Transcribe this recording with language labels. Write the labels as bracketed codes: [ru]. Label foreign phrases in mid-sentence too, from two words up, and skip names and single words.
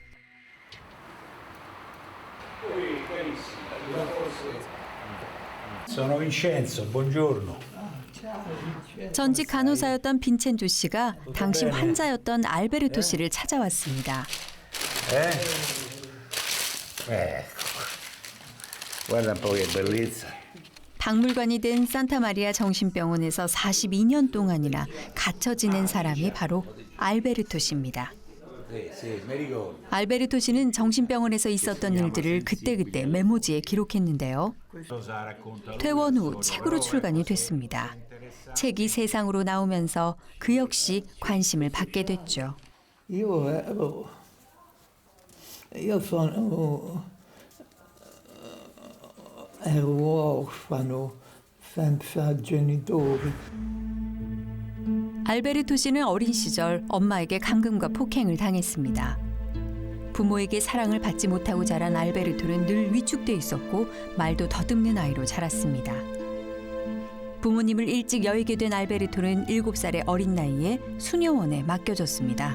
[it] Sono Vincenzo, buongiorno. [ko] 전직 간호사였던 빈첸조 씨가 당시 환자였던 알베르토 씨를 찾아왔습니다. [it] Guarda un po' che bellezza. [ko] 박물관이 된 산타마리아 정신병원에서 42년 동안이나 갇혀 지낸 사람이 바로 알베르토 씨입니다. 알베르토 씨는 정신병원에서 있었던 일들을 그때그때 메모지에 기록했는데요. 퇴원 후 책으로 출간이 됐습니다. 책이 세상으로 나오면서 그 역시 관심을 받게 됐죠. [it] Io ero orfano, senza genitori. [ko] 알베르토 씨는 어린 시절 엄마에게 감금과 폭행을 당했습니다. 부모에게 사랑을 받지 못하고 자란 알베르토는 늘 위축돼 있었고 말도 더듬는 아이로 자랐습니다. 부모님을 일찍 여의게 된 알베르토는 7살의 어린 나이에 수녀원에 맡겨졌습니다.